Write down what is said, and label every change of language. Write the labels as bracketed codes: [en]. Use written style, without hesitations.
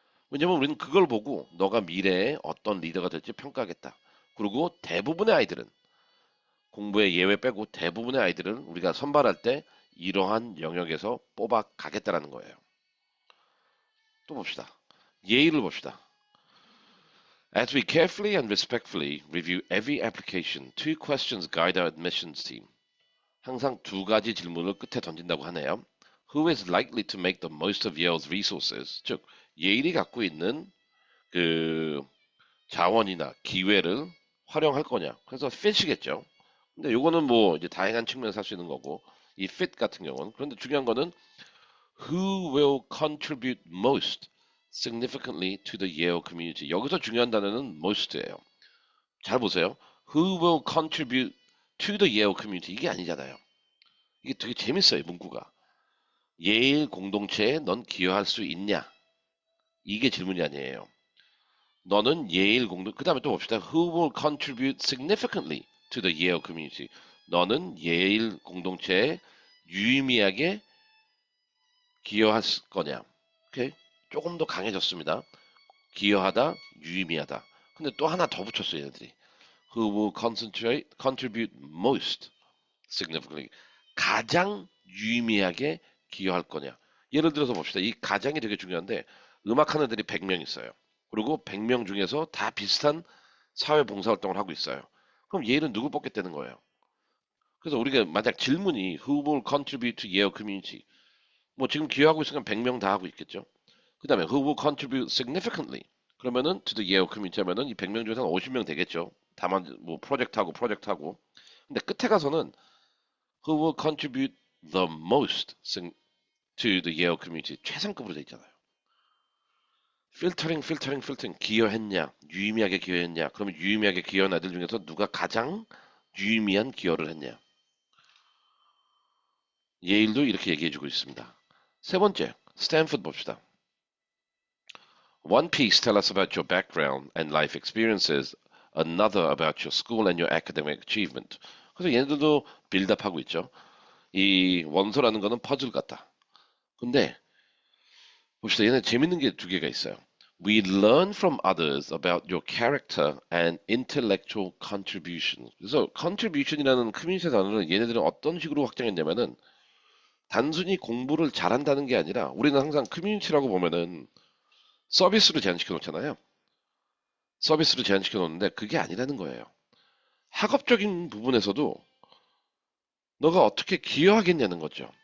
[ko] 왜냐면 우리는 그걸 보고 너가 미래에 어떤 리더가 될지 평가하겠다. 그리고 대부분의 아이들은 공부에 예외 빼고 대부분의 아이들은 우리가 선발할 때 이러한 영역에서 뽑아 가겠다라는 거예요. 또 봅시다. 예의를 봅시다. [en] As we carefully and respectfully review every application, two questions guide our admissions team. [ko] 항상 두 가지 질문을 끝에 던진다고 하네요. [en] Who is likely to make the most of Yale's resources? [ko] 즉, 예일이 갖고 있는 그 자원이나 기회를 활용할 거냐. 그래서 fit이겠죠. 근데 요거는 뭐 이제 다양한 측면에서 할 수 있는 거고 이 fit 같은 경우는 그런데 중요한 거는 [en] who will contribute most significantly to the Yale community. [ko] 여기서 중요한 단어는 most예요. 잘 보세요. [en] Who will contribute to the Yale community [ko] 이게 아니잖아요. 이게 되게 재밌어요, 문구가. 예일 공동체에 넌 기여할 수 있냐? 이게 질문이 아니에요. 너는 예일 그 다음에 또 봅시다. [en] Who will contribute significantly to the Yale community? [ko] 너는 예일 공동체에 유의미하게 기여할 거냐? 오케이? 조금 더 강해졌습니다. 기여하다, 유의미하다. 근데 또 하나 더 붙였어요, 얘네들이. [en] Who will contribute most significantly? [ko] 가장 유의미하게 기여할 거냐? 예를 들어서 봅시다. 이 가장이 되게 중요한데 음악하는 애들이 100명 있어요. 그리고 100명 중에서 다 비슷한 사회봉사활동을 하고 있어요. 그럼 얘는 누구 뽑겠다는 거예요? 그래서 우리가 만약 질문이 [en] Who will contribute to Yale community? [ko] 뭐 지금 기여하고 있으면 100명 다 하고 있겠죠. 그 다음에 [en] Who will contribute significantly? [ko] 그러면은 [en] to the Yale community [ko] 하면은 이 100명 중에서 한 50명 되겠죠. 다만 뭐 프로젝트하고. 근데 끝에 가서는 [en] Who will contribute the most to the Yale community? [ko] 최상급으로 돼 있잖아요. 필터링 기여했냐 유의미하게 기여했냐 그러면 유의미하게 기여한 아이들 중에서 누가 가장 유의미한 기여를 했냐 예일도 이렇게 얘기해주고 있습니다. 세 번째 스탠포드 봅시다. [en] One piece tell us about your background and life experiences, another about your school and your academic achievement. [ko] 그래서 얘네들도 빌드업하고 있죠. 이 원서라는 거는 퍼즐 같다. 근데 봅시다. 얘네 재밌는 게 두 개가 있어요. [en] We learn from others about your character and intellectual contribution. [ko] 그래서 contribution이라는 커뮤니티 단어를 얘네들은 어떤 식으로 확장했냐면은 단순히 공부를 잘한다는 게 아니라 우리는 항상 커뮤니티라고 보면은 서비스로 제한시켜 놓잖아요. 서비스로 제한시켜 놓는데 그게 아니라는 거예요. 학업적인 부분에서도 너가 어떻게 기여하겠냐는 거죠.